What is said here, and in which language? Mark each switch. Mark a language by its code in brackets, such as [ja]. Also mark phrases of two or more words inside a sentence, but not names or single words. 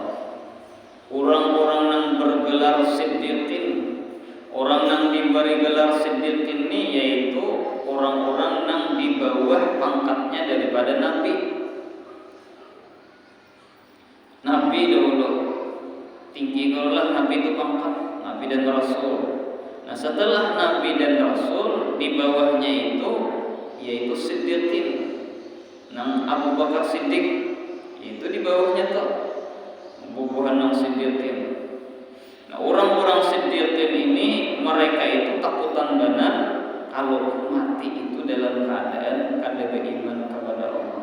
[id] Orang-orang yang bergelar siddiqin, orang yang diberi gelar siddiqin ini yaitu orang-orang yang di bawah pangkatnya daripada Nabi. Nabi dahulu tinggi kalau Nabi itu pangkat Nabi dan Rasul. Nah setelah Nabi dan Rasul di bawahnya itu yaitu siddiqin. [bjn] Nang Abu Bakar Siddiq itu di bawahnya tuh bubuhan nang siddiqin. Nah orang-orang siddiqin ini mereka itu takutan benar kalau mati itu dalam keadaan kada beriman kepada Allah.